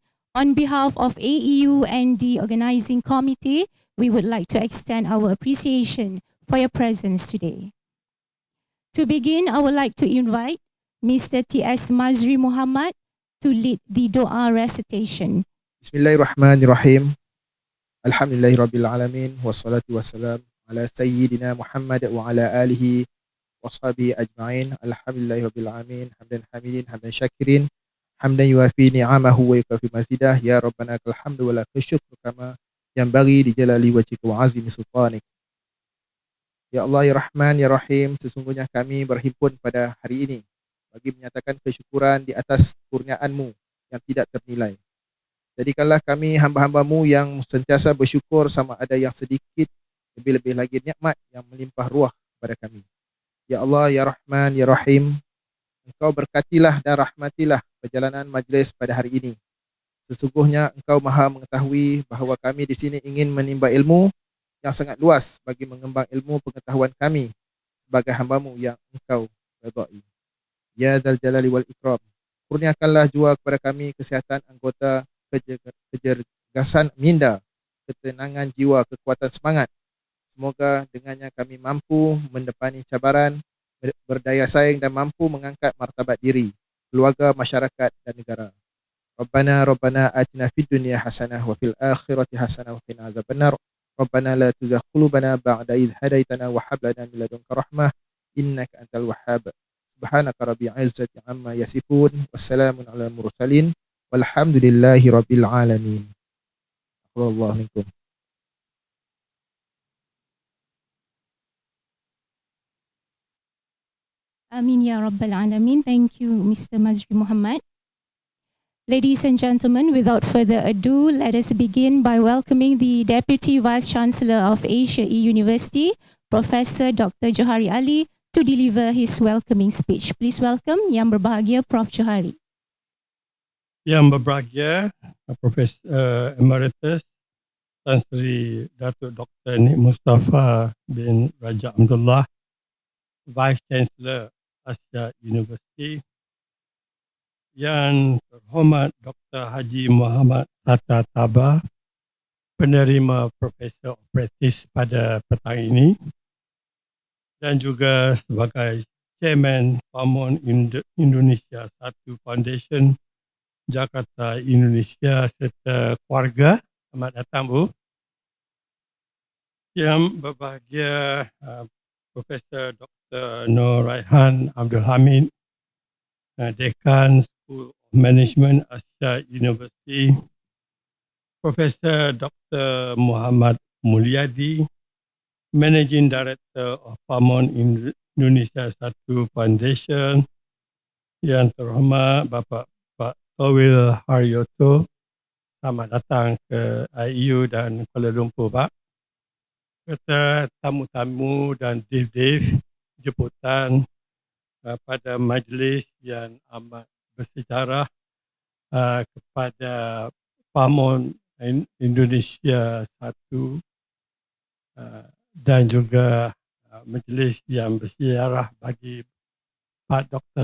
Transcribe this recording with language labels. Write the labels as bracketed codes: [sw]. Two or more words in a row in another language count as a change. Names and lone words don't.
[en] On behalf of AEU and the organizing committee, we would like to extend our appreciation for your presence today. To begin, I would like to invite Mr. T.S. Mazri Muhammad to lead the Doa recitation. [ar] بسم الله الرحمن الرحيم. الحمد لله رب العالمين والصلاة والسلام على سيدنا محمد وعلى آله وصحبه أجمعين. الحمد لله رب العالمين حمدا حامدين حمدا شاكرين حمدا يوافي نعمه ويكافئ مزيده يا ربنا لك الحمد ولك الشكر كما ينبغي لجلال وجهك وعظيم سلطانك. يا الله يا رحمن يا رحيم, [ms] sesungguhnya kami berhimpun pada hari ini bagi menyatakan kesyukuran di atas kurniaan-Mu yang tidak ternilai. Jadikanlah kami hamba-hamba-Mu yang sentiasa bersyukur sama ada yang sedikit, lebih-lebih lagi nikmat yang melimpah ruah kepada kami. [ar] يا الله يا رحمن يا رحيم, [ms] Engkau berkatilah dan rahmatilah perjalanan majlis pada hari ini. Sesungguhnya Engkau Maha mengetahui bahawa kami di sini ingin menimba ilmu yang sangat luas bagi mengembang ilmu pengetahuan kami sebagai hamba-Mu yang Engkau redai. [ar] يا ذا الجلال والإكرام, [ms] kurniakanlah jua kepada kami kesihatan anggota, kecergasan minda, ketenangan jiwa, kekuatan semangat. Semoga dengannya kami mampu mendepani cabaran, berdaya saing dan mampu mengangkat martabat diri, keluarga, masyarakat dan negara. [ar] ربنا آتنا في الدنيا حسنة وفي الآخرة حسنة وقنا عذاب النار. ربنا لا تزغ قلوبنا بعد إذ هديتنا وهب لنا من لدنك رحمة إنك أنت الوهاب. سبحانك رب العزة عما يصفون، والسلام على المرسلين، والحمد لله رب العالمين. الله منكم. آمين يا رب العالمين. [en] Thank you, Mr. Mazri Muhammad. Ladies and gentlemen, without further ado, let us begin by welcoming the Deputy Vice Chancellor of Asia University, Professor Dr. Johari Ali, to deliver his welcoming speech. Please welcome [ms] Yang Berbahagia [en] Prof. Johari. [ms] Yang berbahagia Profesor Emeritus Tan Sri Dato Dr. Nik Mustafa bin Raja Abdullah, [en] Vice Chancellor [ms] Asia University, Yang terhormat Dr. Haji Muhammad Sattar Taba, penerima [en] Profesor of Practice [ms] pada petang ini, dan juga sebagai Chairman Pamong Indonesia 1 Foundation Jakarta Indonesia serta keluarga. Selamat datang Bu. Yang berbahagia Profesor Dr. Noraihan Abdul Hamid, Dekan School of Management Asia University, Profesor Dr. Muhammad Mulyadi, [en] Managing Director of Pamong Indonesia 1 Foundation, [ms] yang terhormat Bapak Pak Towil Herioto, selamat datang ke IU dan Kuala Lumpur Pak. Serta tamu-tamu dan div-div jemputan pada majlis yang amat bersejarah kepada Pamong Indonesia 1 dan juga majlis yang bersejarah bagi Pak Dr.